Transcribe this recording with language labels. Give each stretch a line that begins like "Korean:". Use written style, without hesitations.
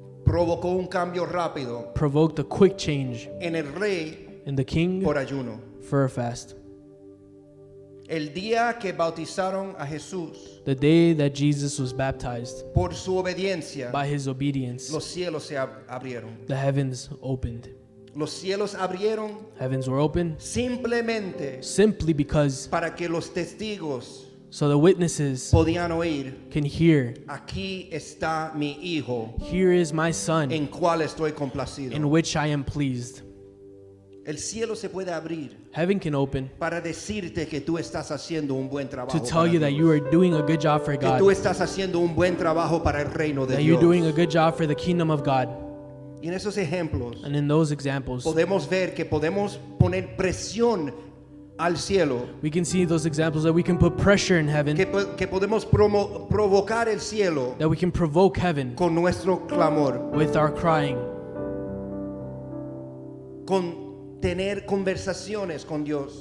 Spanish: Provocó un cambio rápido
English: provoked a quick change
Spanish: en el rey
English: in the king
Spanish: por ayuno.
English: for a fast.
Spanish: El día que bautizaron a Jesús,
English: The day that Jesus was baptized,
Spanish: por su obediencia,
English: by His obedience,
Spanish: los cielos se abrieron.
English: the heavens opened.
Spanish: Los cielos abrieron
English: Heavens were open
Spanish: simplemente
English: simply because
Spanish: para que los testigos
English: so the witnesses
Spanish: podían oír.
English: can hear,
Spanish: Aquí está mi hijo,
English: here is my son
Spanish: en cual estoy complacido.
English: in which I am pleased.
Spanish: El cielo se puede abrir
English: Heaven can open
Spanish: para decirte que tú estás haciendo un buen trabajo.
English: to tell
Spanish: para
English: you that
Spanish: Dios.
English: you are doing a good job for
Spanish: Que tú
English: God,
Spanish: estás haciendo un buen trabajo para el reino de
English: that you're
Spanish: Dios.
English: doing a good job for the kingdom of God.
Spanish: Y en esos ejemplos
English: And in those examples,
Spanish: podemos ver que podemos poner presión al cielo,
English: we can see those examples that we can put pressure in heaven,
Spanish: que podemos provocar el cielo
English: that we can provoke heaven
Spanish: con nuestro clamor,
English: with our crying,
Spanish: con tener conversaciones con Dios,